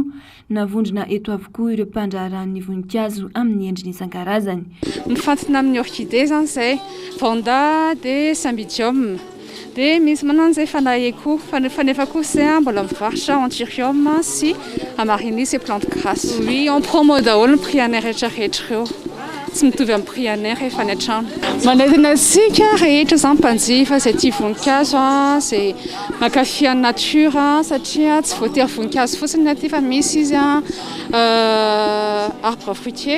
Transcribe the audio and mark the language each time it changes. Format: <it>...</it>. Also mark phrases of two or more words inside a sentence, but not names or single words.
<mg>Navondrona eto avokoa ireo mpandraharan'ny voninkazo amin'ny endriny isan-karazany. Mifantina amin'ny orchidée zany zay, vanda de cymbidium. Dia misy manana izay fanahiko fanefa kosa mbola mivarotra anthurium sy amaryllis</mg> <fr>et plante grasse. Oui, on promo</fr> <mg>daholo ny prix anay rehetrarehetra ireo. Tsy mitovy amin'ny prix anay rehefa any an-trano. Manentana antsika rehetra zany mpanjifa izay tia voninkazo izay mankafy ny nature satria tsy voatery voninkazo fotsiny aty fa misy izy</mg> <fr>arbre fruitier.</fr>